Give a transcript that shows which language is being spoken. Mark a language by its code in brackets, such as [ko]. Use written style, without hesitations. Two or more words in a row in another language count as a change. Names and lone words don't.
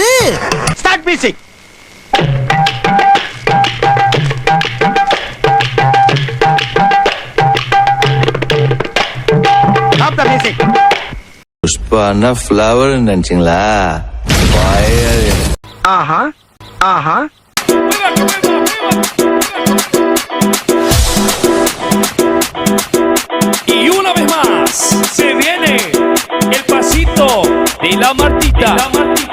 [en] Start music. Stop the music. [ta] புஷ்பானா ஃப்ளவர் நினைச்சீங்களா? ஆஹா ஆஹா. [es] Y una vez más se viene el pasito de la Martita.